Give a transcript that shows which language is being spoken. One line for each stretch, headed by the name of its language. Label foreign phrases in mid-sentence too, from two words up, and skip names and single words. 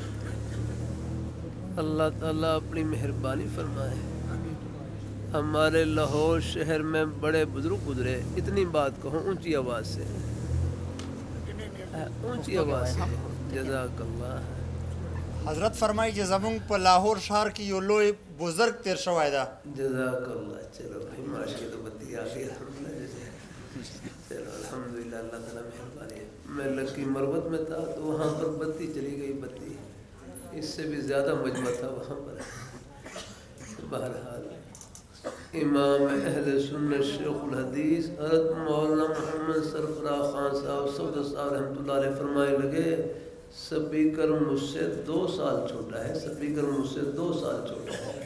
Urdu: اللہ تعالیٰ اپنی مہربانی فرمائے۔ ہمارے لاہور شہر میں بڑے بزرگ گزرے، اتنی بات کہوں اونچی آواز سے، اونچی آواز سے، جزاک اللہ۔
Pashto: حضرت فرمائی چې زمونږ په لاهور ښار کې یو لوی بزرگ تیر شوی ده.
Urdu: جزاک اللہ۔ چلو بھائی ماشاء اللہ، بتی آ گئی الحمدللہ۔ چلو الحمدللہ، اللہ تعالیٰ مہربانی ہے۔ میں لکی مروت میں تھا تو وہاں پر بتی چلی گئی، بتی اس سے بھی زیادہ مجمع تھا وہاں پر۔ بہرحال امام اہل سنت شیخ الحدیث حضرت مولانا محمد سرفراز خان صاحب صفدر صاحب رحمۃ اللہ علیہ فرمائے لگے، سپیکر مجھ سے 2 سال چھوٹا ہے، سپیکر مجھ سے 2 سال چھوٹا ہے۔